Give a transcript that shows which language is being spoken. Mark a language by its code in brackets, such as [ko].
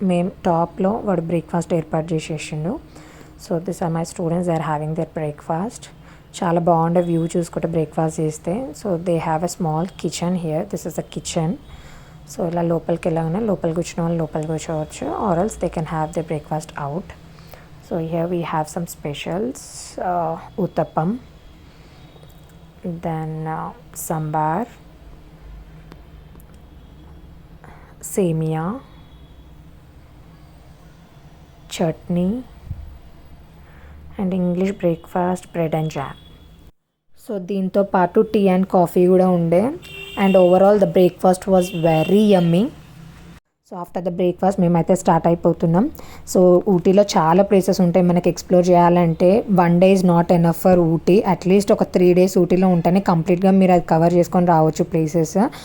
[te] మేము టాప్లో వాడు బ్రేక్ఫాస్ట్ ఏర్పాటు చేసేసిండు. [en] So this are my students, they are having their breakfast. [te] చాలా బాగుండే వ్యూ చూసుకుంటే బ్రేక్ఫాస్ట్ చేస్తే. [en] So they have a small kitchen here. This is the kitchen. [te] So ఇలా లోపలికి వెళ్ళగానే లోపలికి వచ్చిన వాళ్ళు లోపలికి కూర్చోవచ్చు [en] Or else they can have they breakfast out. So here we have some specials, uttappam, then sambar, semia, chutney, and English breakfast, bread and jam. [te] So దీంతో పాటు టీ అండ్ కాఫీ కూడా ఉండే. [en] And overall the breakfast was very yummy. So after the breakfast [te] మేమైతే start అయిపోతున్నాం. So ఊటీలో చాలా places ఉంటాయి మనకి ఎక్స్ప్లోర్ చేయాలంటే. [en] 1 day is not enough for Ooty. [te] At least ఒక 3 days ఊటీలో ఉంటేనే కంప్లీట్గా మీరు అది కవర్ చేసుకొని రావచ్చు ప్లేసెస్.